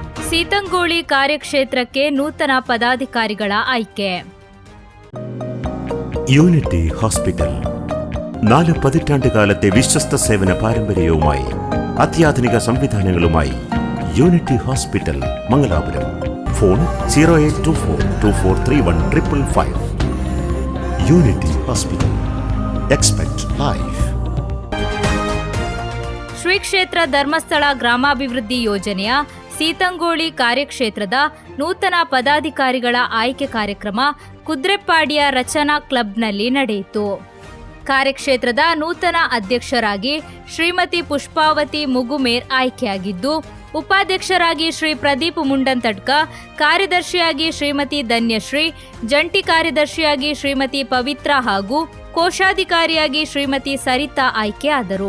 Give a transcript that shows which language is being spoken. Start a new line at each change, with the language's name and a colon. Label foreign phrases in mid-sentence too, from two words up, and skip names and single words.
Kannada: ಸೀತಂಗೋಳಿ ಕಾರ್ಯಕ್ಷೇತ್ರಕ್ಕೆ ನೂತನ ಪದಾಧಿಕಾರಿಗಳ ಆಯ್ಕೆ.
Malayalam: യൂണിറ്റി ഹോസ്പിറ്റൽ 4 പതിറ്റാണ്ടുകാലത്തെ വിശ്വസ്ത സേവന പാരമ്പര്യവുമായി അത്യാധുനിക സംവിധാനങ്ങളുമായി യൂണിറ്റി ഹോസ്പിറ്റൽ മംഗലാപുരം. ഫോൺ 0824243155.
English: Unity Hospital. Expect life.
Kannada: ಶ್ರೀ ಕ್ಷೇತ್ರ ಧರ್ಮಸ್ಥಳ ಗ್ರಾಮಾಭಿವೃದ್ಧಿ ಯೋಜನೆಯ ಸೀತಂಗೋಳಿ ಕಾರ್ಯಕ್ಷೇತ್ರದ ನೂತನ ಪದಾಧಿಕಾರಿಗಳ ಆಯ್ಕೆ ಕಾರ್ಯಕ್ರಮ ಕುದ್ರೆಪ್ಪಾಡಿಯ ರಚನಾ ಕ್ಲಬ್ನಲ್ಲಿ ನಡೆಯಿತು. ಕಾರ್ಯಕ್ಷೇತ್ರದ ನೂತನ ಅಧ್ಯಕ್ಷರಾಗಿ ಶ್ರೀಮತಿ ಪುಷ್ಪಾವತಿ ಮುಗುಮೇರ್ ಆಯ್ಕೆಯಾಗಿದ್ದು, ಉಪಾಧ್ಯಕ್ಷರಾಗಿ ಶ್ರೀ ಪ್ರದೀಪ್ ಮುಂಡಂತಡ್ಕ, ಕಾರ್ಯದರ್ಶಿಯಾಗಿ ಶ್ರೀಮತಿ ಧನ್ಯಶ್ರೀ, ಜಂಟಿ ಕಾರ್ಯದರ್ಶಿಯಾಗಿ ಶ್ರೀಮತಿ ಪವಿತ್ರ ಹಾಗೂ ಕೋಶಾಧಿಕಾರಿಯಾಗಿ ಶ್ರೀಮತಿ ಸರಿತಾ ಆಯ್ಕೆಯಾದರು.